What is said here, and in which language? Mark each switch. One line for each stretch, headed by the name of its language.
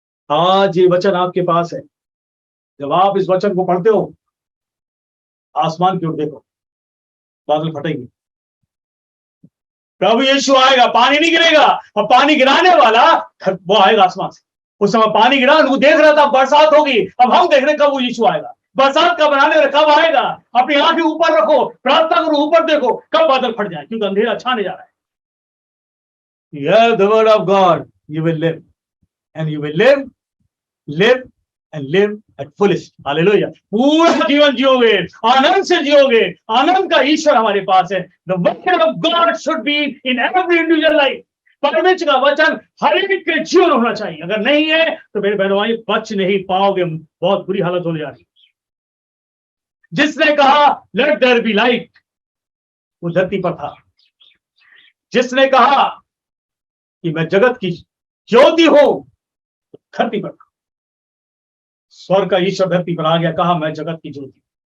Hindi: आज ये वचन आपके पास है, जब आप इस वचन को पढ़ते हो, आसमान की ओर देखो, बादल फटेंगे, प्रभु यीशु आएगा, पानी नहीं गिरेगा, और पानी गिराने वाला वो आएगा आसमान से। उस समय पानी गिरा, वो देख रहा था बरसात होगी, अब हम देख रहे कब वो यीशु आएगा, बरसात का बनाने वाला कब आएगा। अपनी आंखें ऊपर रखो, प्रार्थना करो, ऊपर देखो कब बादल फट जाए, क्योंकि अंधेरा छाने जा रहा है।
English: You have the word of God, you will live, and you will live and live at fullest.
Hindi: Hallelujah. पूरा जीवन जियोगे, आनंद से जियोगे, आनंद का ईश्वर हमारे पास है।
English: The word of God should be in every individual life.
Hindi: परमेश्वर का वचन हर एक के जीवन होना चाहिए। अगर नहीं है तो मेरे बहनों भाई बच नहीं पाओगे, बहुत बुरी हालत होने जा रही है। जिसने कहा
English: let there be light,
Hindi: वो धरती पर था। जिसने कहा कि मैं जगत की ज्योति हूं, धरती पर, स्वर्ग का ईश्वर धरती पर आ गया, कहा मैं जगत की ज्योति।